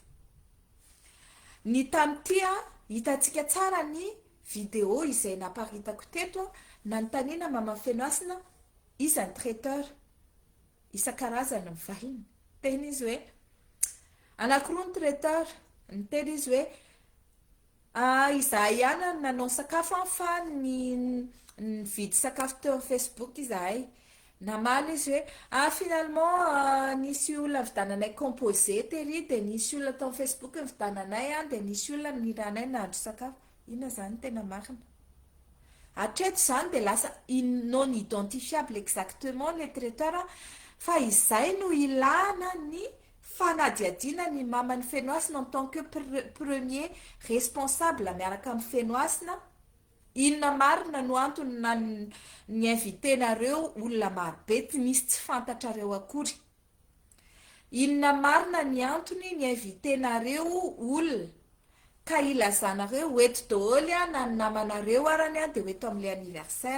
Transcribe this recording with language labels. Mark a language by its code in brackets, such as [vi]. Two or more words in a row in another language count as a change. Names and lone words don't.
[mg] Ny tam'ty hitantsika tsara ny video izay naparitako teto nanontaniana mama fenoasina isan'ny traiteur isan-karazany mivahiny, teny izy hoe anankiroa ny traiteur, niteny izy hoe izahay ihany nanao sakafo fa ny vidy sakafo teo amin'ny Facebook izahay. Namaly izy hoe finalement nisy olona vidananay composé tery dia nisy olona tao amin'ny Facebook vidananay dia nisy olona niranay nahandro sakafo. Inona zany tena marina? Hatreto zany dia lasa [fr] non identifiable exactement le traiteur [mg] fa izay no ilana ny fanadiadiana ny maman'ny fenoasina [fr] en tant que premier responsable [mg] miaraka amin'ny fenoasina. Inona marina no antony na ny invitenareo olona marobe tsy misy tsy fantatrareo akory? Inona marina ny antony ny invitenareo olona ka ilazanareo hoeto daholo na ny namanareo arany dia hoeto amin'ilay anniversaire?